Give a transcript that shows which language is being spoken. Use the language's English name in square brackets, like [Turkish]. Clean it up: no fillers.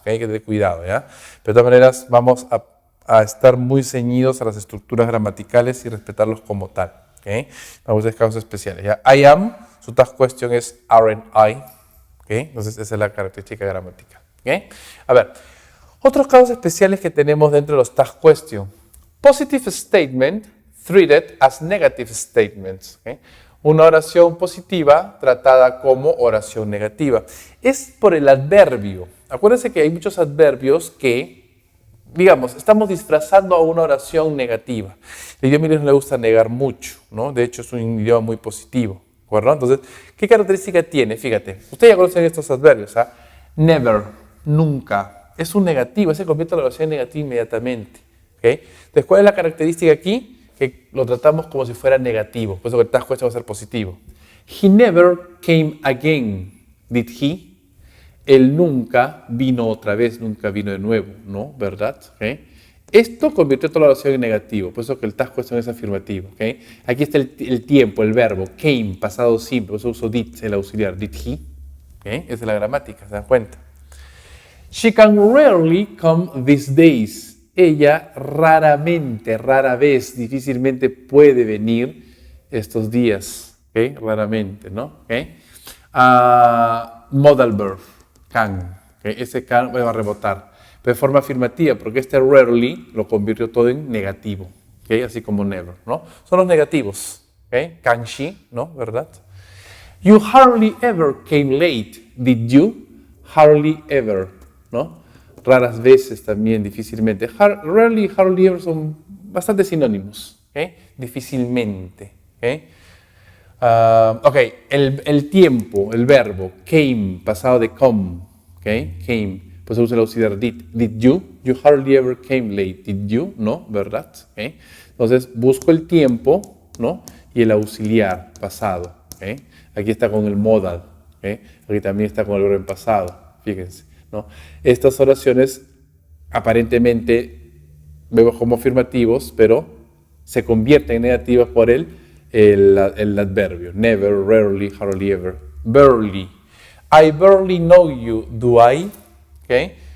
[Spanish] ¿Okay? Hay que tener cuidado, ¿ya? Pero de todas maneras, vamos a estar muy ceñidos a las estructuras gramaticales y respetarlos como tal. ¿Okay? Vamos a ver casos especiales. ¿Ya? [English] I am, [Spanish] su tag question es [English] aren't I. [Spanish] ¿Okay? Entonces, esa es la característica gramática. ¿Okay? A ver, otros casos especiales que tenemos dentro de los tag question. [English] Positive statement treated as negative statements. ¿Okay? [Spanish] Una oración positiva tratada como oración negativa. Es por el adverbio. Acuérdense que hay muchos adverbios que, digamos, estamos disfrazando a una oración negativa. El idioma inglés no le gusta negar mucho, ¿no? De hecho, es un idioma muy positivo. ¿De acuerdo? Entonces, ¿qué característica tiene? Fíjate, ustedes ya conocen estos adverbios, ¿ah? Never, nunca. Es un negativo, se convierte en la oración negativa inmediatamente. ¿Okay? Entonces, ¿cuál es la característica aquí? Que lo tratamos como si fuera negativo, por eso que el tag question va a ser positivo. [English] He never came again, did he? [Spanish] Él nunca vino otra vez, nunca vino de nuevo, ¿no? ¿Verdad? ¿Okay? Esto convirtió toda la oración en negativo, por eso que el tag question es afirmativo. ¿Okay? Aquí está el tiempo, el verbo, came, pasado simple, por eso uso did, el auxiliar, [English] did he? [Spanish] ¿Okay? Esa es la gramática, ¿se dan cuenta? [English] She can rarely come these days. [Spanish] Ella raramente, rara vez, difícilmente puede venir estos días. ¿Okay? Raramente, ¿no? ¿Okay? [English] Modal verb, can. [Spanish] ¿Okay? Ese can va a rebotar. Pero de forma afirmativa, porque este rarely lo convirtió todo en negativo. ¿Okay? Así como never, ¿no? Son los negativos. ¿Okay? [English] Can she, [Spanish] ¿no? ¿Verdad? [English] You hardly ever came late, did you? Hardly ever, ¿no? [Spanish] Raras veces también, difícilmente. Rarely y hardly ever son bastante sinónimos. ¿Okay? Difícilmente. ¿Okay? El tiempo, el verbo, came, pasado de come. ¿Okay? Came, pues se usa el auxiliar did. [English] Did you? You hardly ever came late. Did you? [Spanish] No, ¿verdad? ¿Okay? Entonces busco el tiempo, ¿no? Y el auxiliar, pasado. ¿Okay? Aquí está con el modal. ¿Okay? Aquí también está con el verbo en pasado. Fíjense. ¿No? Estas oraciones aparentemente vemos como afirmativos, pero se convierten en negativas por el adverbio. [English] Never, rarely, hardly ever. Barely. I barely know you, do I? ¿Okay?